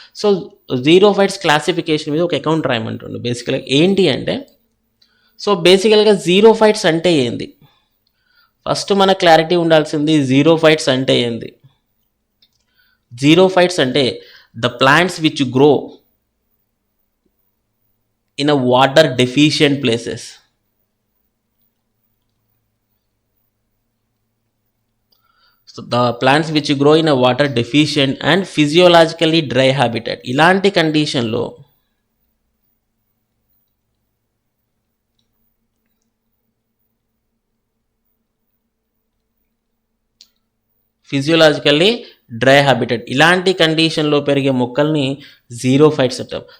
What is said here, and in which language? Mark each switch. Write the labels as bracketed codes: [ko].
[te] So xerophytes classification మీద ఒక account రాయమంటుండే. బేసికల్గా ఏంటి అంటే, సో బేసికల్గా జీరోఫైట్స్ అంటే ఏంది, ఫస్ట్ మన క్లారిటీ ఉండాల్సింది. జీరోఫైట్స్ అంటే ఏంది? జీరోఫైట్స్ అంటే [en] The plants which grow in a water deficient places. So the plants which grow in a water deficient and physiologically dry habitat. [te] ఇలాంటి కండిషన్లో ఫిజియోలాజికల్లీ డ్రై హ్యాబిటెట్, ఇలాంటి కండిషన్లో పెరిగే మొక్కల్ని జీరోఫైట్స్ అంటాం.